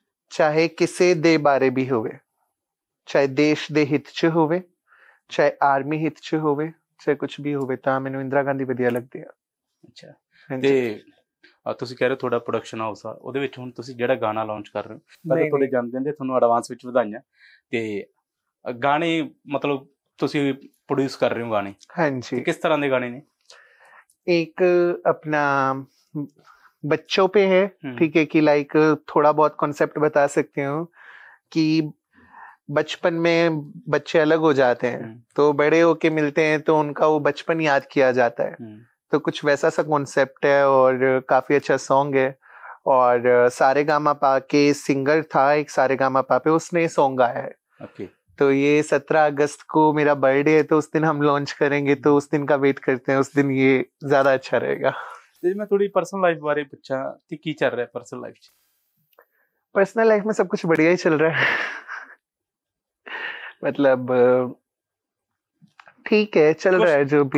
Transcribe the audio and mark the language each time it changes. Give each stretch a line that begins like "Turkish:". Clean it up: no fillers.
Punjabi: ਚਾਹੇ ਕਿਸੇ ਦੇ ਬਾਰੇ ਵੀ ਹੋਵੇ, ਚਾਹੇ ਦੇਸ਼ ਦੇ ਹਿੱਤ 'ਚ ਹੋਵੇ, ਚਾਹੇ ਆਰਮੀ ਹਿੱਤ 'ਚ ਹੋਵੇ, ਚਾਹੇ ਕੁਝ ਵੀ ਹੋਵੇ, ਤਾਂ ਮੈਨੂੰ ਇੰਦਰਾ ਗਾਂਧੀ ਵਧੀਆ ਲੱਗਦੀ ਆ। ਅੱਛਾ। ਤੇ ਤੁਸੀਂ ਕਹਿ ਰਹੇ ਹੋ ਤੁਹਾਡਾ ਪ੍ਰੋਡਕਸ਼ਨ ਹਾਊਸ ਆ, ਉਹਦੇ ਵਿੱਚ ਹੁਣ ਤੁਸੀਂ ਜਿਹੜਾ ਗਾਣਾ ਲਾਂਚ ਕਰ ਰਹੇ ਹੋ, ਪਹਿਲਾਂ ਤੁਹਾਡੇ ਜਨਮਦਿਨ ਦੇ ਤੁਹਾਨੂੰ ਐਡਵਾਂਸ ਵਿੱਚ ਵਧਾਈਆਂ। ਤੇ ਗਾਣੇ ਮਤਲਬ ਤੁਸੀਂ ਪ੍ਰੋਡਿਊਸ ਕਰ ਰਹੇ ਹੋ ਗਾਣੇ? ਹਾਂਜੀ। ਕਿਸ ਤਰ੍ਹਾਂ ਦੇ ਗਾਣੇ ਨੇ?
Hindi: एक अपना बच्चों पे है, ठीक है, कि लाइक थोड़ा बहुत कॉन्सेप्ट बता सकते हो कि बचपन में बच्चे अलग हो जाते हैं तो बड़े होके मिलते हैं तो उनका वो बचपन याद किया जाता है। तो कुछ वैसा सा कॉन्सेप्ट है और काफी अच्छा सॉन्ग है। और सारे गामा पा के सिंगर था एक, सारे गामा पा पे उसने सॉन्ग गाया है।
English: okay.
Hindi: तो ये 17 अगस्त को मेरा बर्थडे है तो उस दिन हम लॉन्च करेंगे, तो उस दिन का वेट करते हैं, उस दिन ये ज्यादा अच्छा रहेगा।
Punjabi: ਤੇ ਮੈਂ ਥੋੜੀ ਪਰਸਨਲ ਲਾਈਫ ਬਾਰੇ ਪੁੱਛਾਂ ਕਿ ਕੀ ਚੱਲ ਰਿਹਾ ਪਰਸਨਲ ਲਾਈਫ 'ਚ?
Hindi: पर्सनल लाइफ में सब कुछ बढ़िया ही चल रहा है। मतलब ठीक है, चल रहा है जो भी